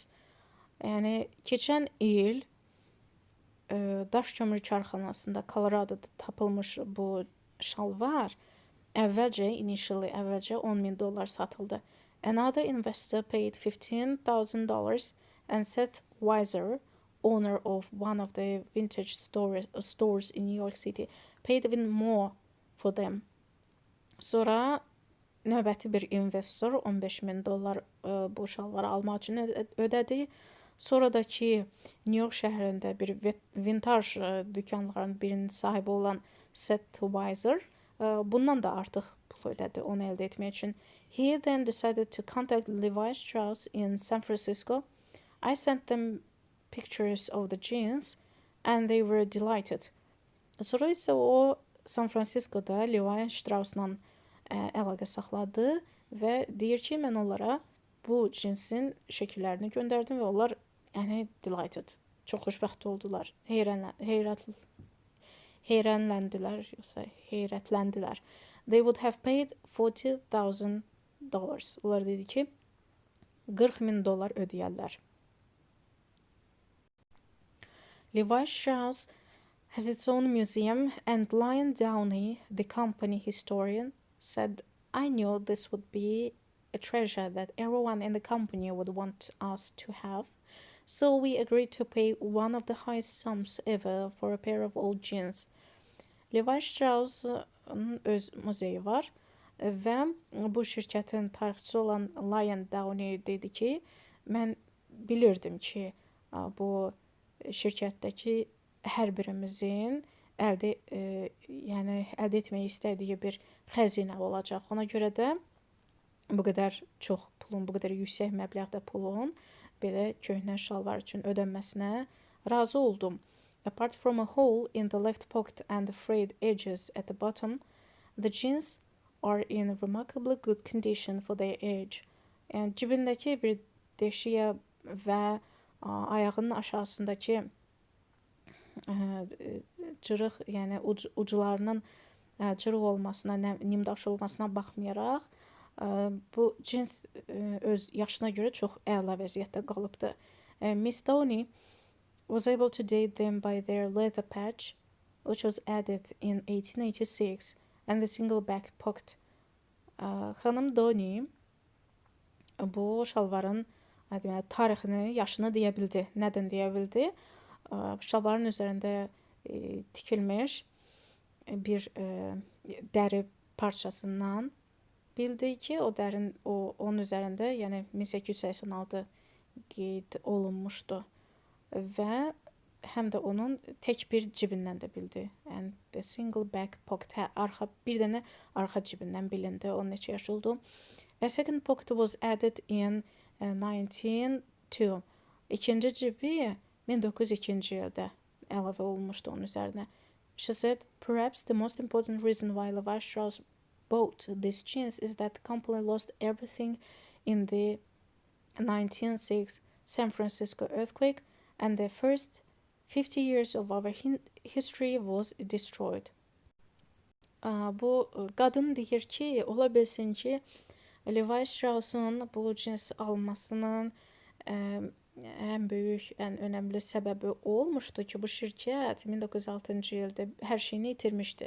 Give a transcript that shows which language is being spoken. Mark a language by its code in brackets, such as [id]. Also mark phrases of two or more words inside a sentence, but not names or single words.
[az] Yəni keçən il daş kömür karxanasında Colorado'da tapılmış bu şalvar əvvəlcə $10,000 satıldı. [en] Another investor paid $15,000 and Seth Weiser, owner of one of the vintage stores in New York City, paid even more for them. [az] Sonra növbəti bir investor $15,000 bu şalvarı almaq üçün ödədi. Sonra da ki, New York şəhərində bir vintaj dükanların birinin sahibi olan Seth Weiser bundan da artıq pul ödədi onu əldə etmək üçün. [en] He then decided to contact Levi Strauss in San Francisco. I sent them pictures of the jeans and they were delighted. [az] Sonra isə o San Francisco'da Levi Strauss'la əlaqə saxladı və deyir ki, mən onlara bu cinsin şəkillərini göndərdim və onlar delighted, çox xoşbəxt oldular, heyrətləndilər. [en] They would have paid $40,000. [az] Onlar dedi ki, $40,000 ödəyərlər. [en] Levi Strauss has its own museum, and Lion Downey, the company historian, said, I knew this would be a treasure that everyone in the company would want us to have, so we agreed to pay one of the highest sums ever for a pair of old jeans. [az] Levi Strauss'un öz muzeyi var və bu şirkətin tarixçisi olan Lion Downey dedi ki, mən bilirdim ki, bu şirkətdəki hər birimizin əldə etmək istədiyi bir xəzinə olacaq. Ona görə də bu qədər çox pulun, bu qədər yüksək məbləğdə pulun belə köhnə şalvar üçün ödənməsinə razı oldum. [en] Apart from a hole in the left pocket and the frayed edges at the bottom, the jeans are in remarkably good condition for their age. [az] Yəni cibindəki bir deşiyə və ayağının aşağısındakı cırıq, yəni ucularının cırıq olmasına, nimdaş olmasına baxmayaraq, bu cins öz yaşına görə çox əla vəziyyətdə qalıbdır. [en] Miss Downey was able to date them by their leather patch, which was added in 1886, and the single back pocket. [az] Xanım Downey bu şalvarın tarixini, yaşını deyə bildi. Nədən deyə bildi? Şalvarın üzərində tikilmiş bir dəri parçasından bildi ki, onun üzərində, yəni 1886 qeyd olunmuşdu və həm də onun tək bir cibindən də bildi. [en] And the single back pocket, [az] bir dənə arxa cibindən bilindi, onun neçə yaş oldu. [en] A second pocket was added in 1902. [az] İkinci cibi 1902-ci ildə əlavə olunmuşdu onun üzərinə. [en] She said, perhaps the most important reason why Levi Strauss bought these jeans is that the company lost everything in the 1906 San Francisco earthquake, and the first 50 years of our history was destroyed. [az] Bu qadın deyir ki, ola bilsin ki, Levi Strauss'un bu cins almasının ən böyük, ən önəmli səbəbi olmuşdu ki, bu şirkət 1906-cı ildə hər şeyini itirmişdi.